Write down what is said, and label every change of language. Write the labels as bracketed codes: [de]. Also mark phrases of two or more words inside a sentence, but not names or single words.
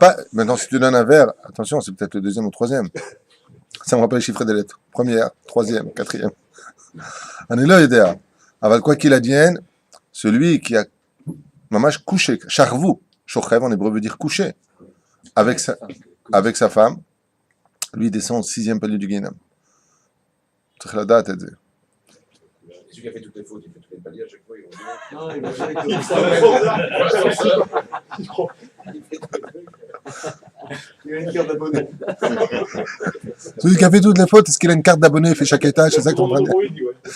[fr] Maintenant, si tu donnes un verre, attention, c'est peut-être le 2e ou 3e. Ça me rappelle les chiffres des lettres. 1er, 3e, 4e. On est là, idéal. Aval quoi qu'il advienne, celui qui a mamash couché, Charvou, Shochev en hébreu veut dire coucher, avec sa femme, lui descend au 6e palier du Gehinnom. [he] צריך לדעת את זה. [fr] Celui qui a fait toutes les fautes, il fait tous les paliers à chaque fois. Non, il va dire qu'il a une carte d'abonné. Celui qui a fait toutes les fautes, est-ce qu'il a une carte d'abonné, il fait chaque étage, c'est ça que tu es en train de dire?